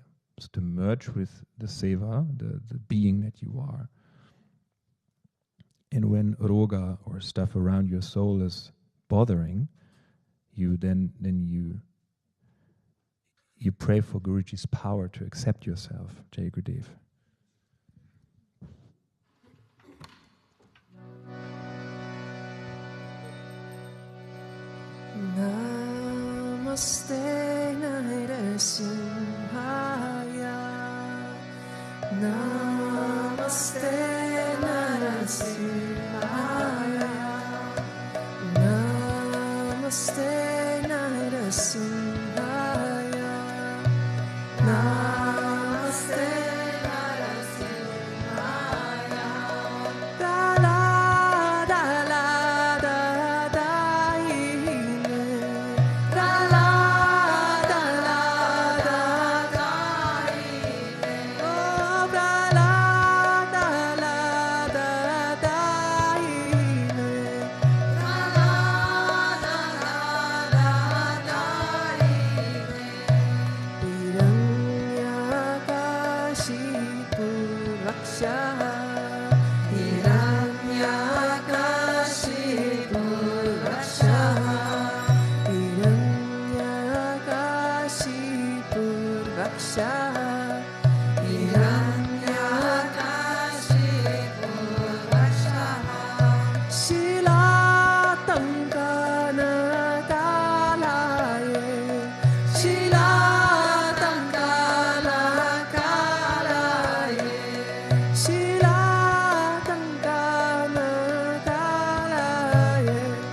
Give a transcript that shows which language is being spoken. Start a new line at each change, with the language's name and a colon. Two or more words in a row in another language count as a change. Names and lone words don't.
English: So to merge with the seva, the being that you are. And when roga or stuff around your soul is bothering, you then you pray for Guruji's power to accept yourself.
Sanskrit: Jai Gurudev. Namaste Narasimhaya. Namaste Narasimhaya. Namaste Narasimhaya. Namaste Narasimhaya. Da la da la da da ine. Da la da la da da ine. Oh da la da la da da ine. Da la da la da da ine. Hiranyakashipu raksha. Hiranyakashipu raksha. Hiranyakashipu raksha. Hiranyakashipu raksha. Shilatankana kalaye. Shilatankana kalaye. Shilatankana kalaye.